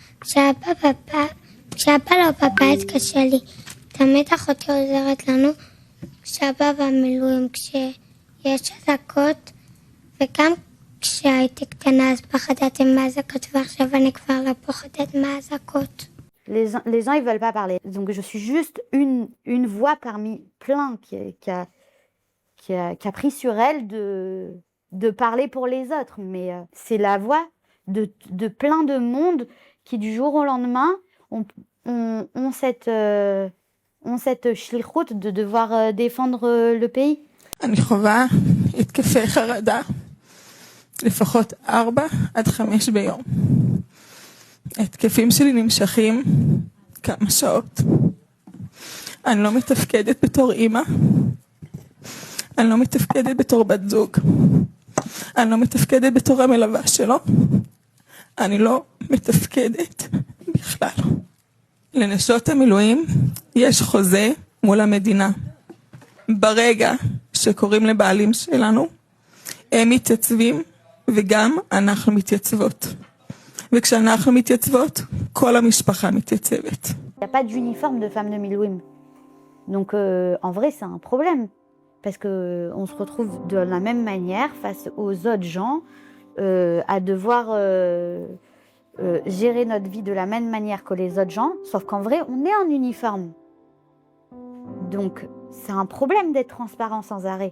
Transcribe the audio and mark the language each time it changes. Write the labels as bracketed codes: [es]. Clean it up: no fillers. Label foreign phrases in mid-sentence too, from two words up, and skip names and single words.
[he] כשאבא לא בבית קשה לי. תמיד אחותי עוזרת לנו כשאבא במילואים, כשיש אזעקות, וגם כשהייתי קטנה אז פחדתי מהאזעקות ועכשיו אני כבר לא פוחדת מהאזעקות. [fr] Les gens, ils veulent pas parler. Donc, je suis juste une voix parmi plein qui a pris sur elle de parler pour les autres. Mais c'est la voix de plein de monde qui, du jour au lendemain, ont cette shlichut de devoir défendre le pays. [he] אני חווה התקפי חרדה, לפחות 4 עד 5 ביום. התקפים שלי נמשכים כמה שעות. אני לא מתפקדת בתור אימא. אני לא מתפקדת בתור בת זוג. אני לא מתפקדת בתור המלווה שלו. אני לא מתפקדת בכלל. לנשות המילואים יש חוזה מול המדינה. ברגע שקוראים לבעלים שלנו, הם מתייצבים וגם אנחנו מתייצבות. וכשאנחנו מתייצבות, כל המשפחה מתייצבת. [fr] Il n'y a pas d'uniforme de femme de Milouim. Donc en vrai, c'est un problème. Parce qu'on se retrouve de la même manière face aux autres gens à devoir gérer notre vie de la même manière que les autres gens. Sauf qu'en vrai, on est en uniforme. Donc c'est un problème d'être transparent sans arrêt.